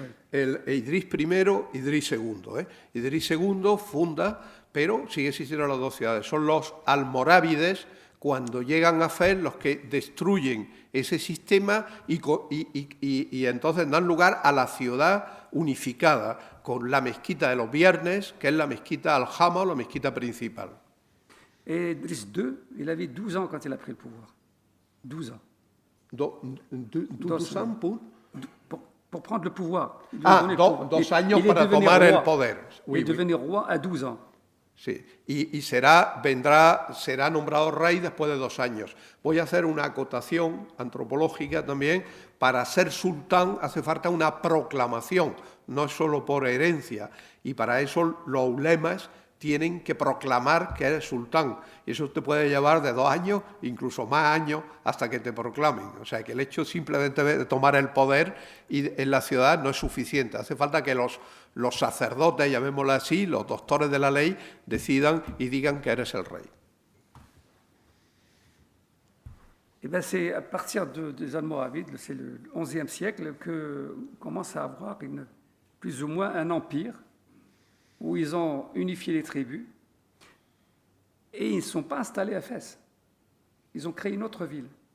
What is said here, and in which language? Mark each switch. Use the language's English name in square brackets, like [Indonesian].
[Spanish] El Idris I, Idris II. Idris II funda, pero sigue existiendo las dos ciudades. Son los almorávides, cuando llegan a Fez, los que destruyen ese sistema y entonces dan lugar a la ciudad unificada, con la mezquita de los viernes, que es la mezquita al-Hama, la mezquita principal. [French] Et Idriss II, il avait 12 ans quand il a pris le pouvoir. 12 ans. 12 ans pour prendre le pouvoir. [Spanish] Dos años para tomar el poder. [French] Il est devenu roi à 12 ans. [Spanish] Sí, y será nombrado rey después de 2 años. Voy a hacer una acotación antropológica también. Para ser sultán hace falta una proclamación, no es solo por herencia. Y para eso los ulemas tienen que proclamar que eres sultán. Y eso te puede llevar de 2 años, incluso más años, hasta que te proclamen. O sea, que el hecho simplemente de tomar el poder en la ciudad no es suficiente. Hace falta que los sacerdotes, llamémoslo así, los doctores de la ley, decidan y digan que eres el rey. [French] Et bien c'est à partir des Almoravides, c'est le XIe siècle, que commence à avoir plus ou moins un empire où ils ont unifié les tribus et ils ne sont pas installés à Fès. Ils ont créé une autre ville.